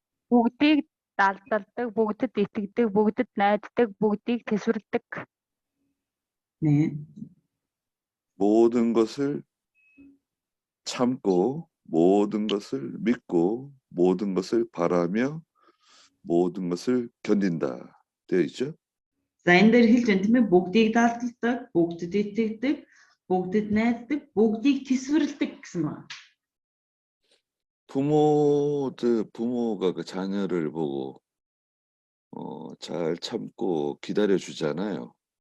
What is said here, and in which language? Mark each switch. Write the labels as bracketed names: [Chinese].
[Mongolian] Бүгдийг далдалдаг, бүгдэд итгэдэг, бүгдэд найддаг, бүгдийг тэсвэрлэдэг. [Korean] 네. 모든 것을 참고 모든 것을 믿고 모든 것을 바라며 모든 것을 견딘다 되어 있죠. [Mongolian] За энэ дээр хэлж байна тийм ээ бүгдийг далдалдаг, бүгдэд итгэдэг, бүгдэд найддаг, бүгдийг тэсвэрлэдэг гэсэн байна. [Korean] 부모가 그 자녀를 보고 잘 참고 기다려 주잖아요.